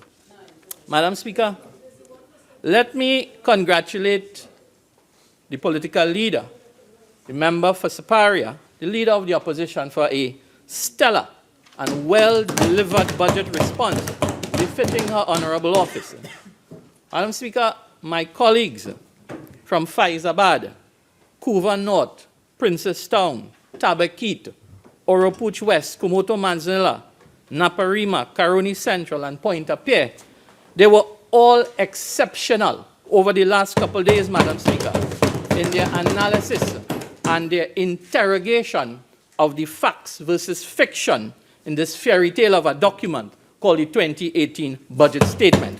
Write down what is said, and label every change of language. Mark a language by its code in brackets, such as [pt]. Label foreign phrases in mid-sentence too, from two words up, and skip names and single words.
[en] Madam Speaker, let me congratulate the political leader, the member for Separia, the leader of the opposition, for a stellar and well-delivered budget response befitting her honorable office. Madam Speaker, my colleagues from Faizabad, Couva North, Princestown, Tabaquite, Oropuch West, Kumoto Manzanilla, Naparima, Caroni Central, and Pointe-à-Pierre, they were all exceptional over the last couple of days, Madam Speaker. in their analysis and their interrogation of the facts versus fiction in this fairy tale of a document called the 2018 Budget Statement.